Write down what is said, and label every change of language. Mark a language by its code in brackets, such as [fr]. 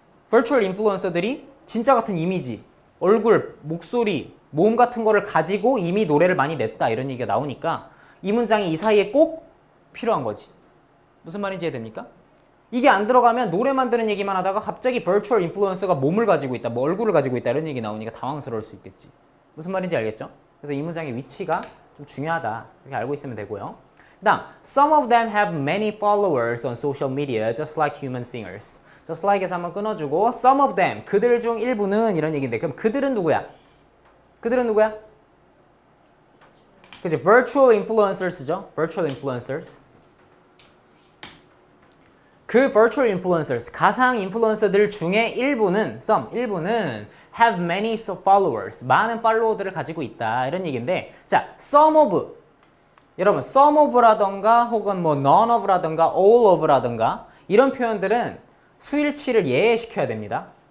[ko] virtual influencer들이 진짜 같은 이미지, 얼굴, 목소리, 몸 같은 거를 가지고 이미 노래를 많이 냈다 이런 얘기가 나오니까 이 문장이 이 사이에 꼭 필요한 거지. 무슨 말인지 이해됩니까? 이게 안 들어가면 노래 만드는 얘기만 하다가 갑자기 virtual influencer가 몸을 가지고 있다, 뭐 얼굴을 가지고 있다 이런 얘기 나오니까 당황스러울 수 있겠지. 무슨 말인지 알겠죠? 그래서 이 문장의 위치가 좀 중요하다. 이렇게 알고 있으면 되고요. 그 다음, [en] some of them have many followers on social media just like human singers. just like [ko] 에서 한번 끊어주고 [en] some of them, [ko] 그들 중 일부는 이런 얘기인데 그럼 그들은 누구야? 그들은 누구야? 그치? [en] virtual influencers죠? virtual influencers. [ko] 그 virtual influencers, 가상 인플루언서들 중에 일부는, 일부는 [en] have many followers, [ko] 많은 팔로워들을 가지고 있다 이런 얘기인데 자, some of, 여러분 some of라던가 혹은 뭐 none of라던가 all of라던가 이런 표현들은 수일치를 예외시켜야 됩니다.